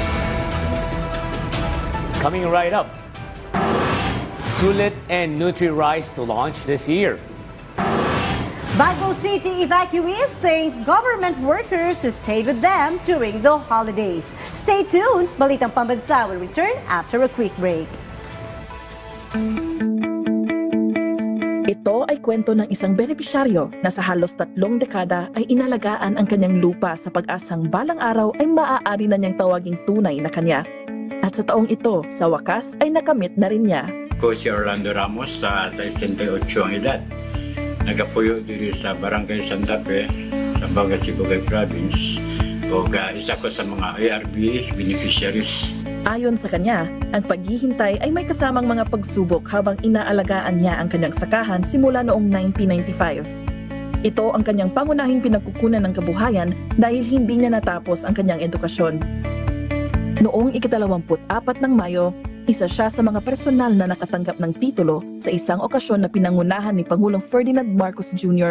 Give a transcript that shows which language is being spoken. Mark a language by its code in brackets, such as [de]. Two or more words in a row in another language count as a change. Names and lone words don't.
[en] Coming right up, Sulit and Nutri-Rice to launch this year. Bago City evacuees thank government workers who stayed with them during the holidays. Stay tuned. Balitang Pambansa will return after a quick break. [tl] Ito ay kwento ng isang benepisyaryo na sa halos 3 dekada ay inalagaan ang kanyang lupa sa pag-asang balang araw ay maaari na niyang tawaging tunay na kanya. At sa taong ito, sa wakas ay nakamit na rin niya. Ako si Orlando Ramos sa 68 ang edad. [hil] Nagapuyo diri sa Barangay Santa Fe, sa Bago City Province. O isa ko sa mga ARB beneficiaries. [tl] Ayon sa kanya, ang paghihintay ay may kasamang mga pagsubok habang inaalagaan niya ang kanyang sakahan simula noong 1995. Ito ang kanyang pangunahing pinagkukunan ng kabuhayan dahil hindi niya natapos ang kanyang edukasyon. Noong ika-24 ng Mayo, isa siya sa mga personal na nakatanggap ng titulo sa isang okasyon na pinangunahan ni Pangulong Ferdinand Marcos Jr.